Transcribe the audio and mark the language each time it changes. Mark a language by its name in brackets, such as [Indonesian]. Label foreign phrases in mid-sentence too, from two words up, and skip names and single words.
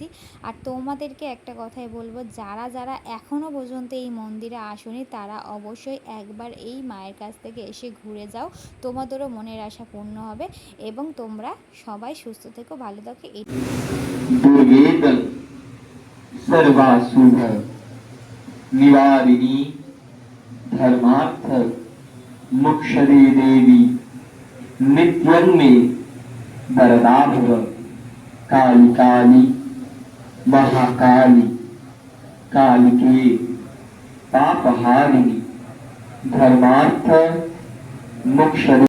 [Bangla] আর তোমাদেরকে একটা কথাই বলবো, যারা যারা এখনও পর্যন্ত এই মন্দিরে আসোনি তারা অবশ্যই একবার এই মায়ের কাছ থেকে এসে ঘুরে যাও, তোমাদেরও মনের আশা পূর্ণ হবে। এবং তোমরা সবাই সুস্থ থেকো, ভালো থাকো। এই [Sanskrit] দুর্গেদল सर्वासुभ निवारिणी धर्मार्थ मुक्षदे देवी नित्यं मे वरदा भव। काली काली महाकाली कालिके पापहारिणी धर्मार्थ मुक्षदे।